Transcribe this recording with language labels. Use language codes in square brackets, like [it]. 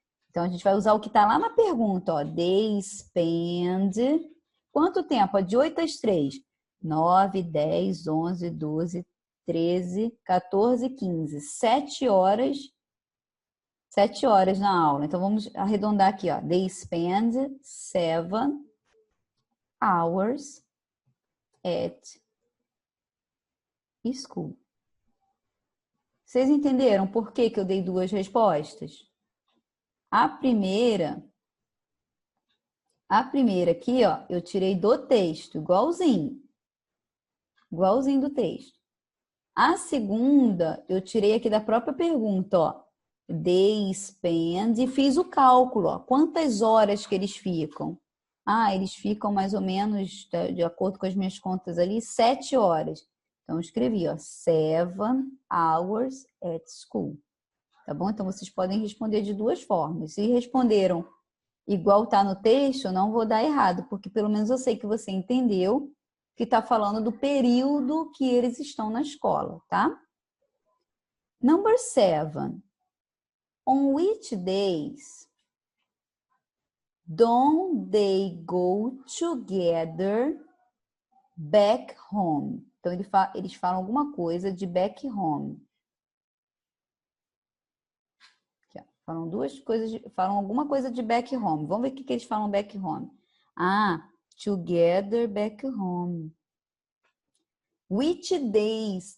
[pt] Então, a gente vai usar o que está lá na pergunta, ó. [en] They spend... [pt] Quanto tempo? Ó, de 8 às 3. 9, 10, 11, 12, 13, 14, 15. 7 horas. 7 horas na aula. Então, vamos arredondar aqui, ó. [en] They spend 7 hours at school. [pt] Vocês entenderam por que eu dei duas respostas? A primeira aqui, ó, eu tirei do texto, igualzinho do texto. A segunda, eu tirei aqui da própria pergunta, ó. [en] They spend, [pt] e fiz o cálculo, ó. Quantas horas que eles ficam? Ah, eles ficam mais ou menos, de acordo com as minhas contas ali, 7 horas. Então, eu escrevi, ó, [en] 7 hours at school. [pt] Tá bom? Então, vocês podem responder de duas formas. Se responderam igual tá no texto, eu não vou dar errado, porque pelo menos eu sei que você entendeu que está falando do período que eles estão na escola, tá? [en] Number 7. On which days don't they go together back home? [pt] Então, eles falam alguma coisa de [en] back home. [pt] Aqui, ó. Falam duas coisas, falam alguma coisa de [en] back home. [pt] Vamos ver o que eles falam [en] back home. Ah, together back home. Which days?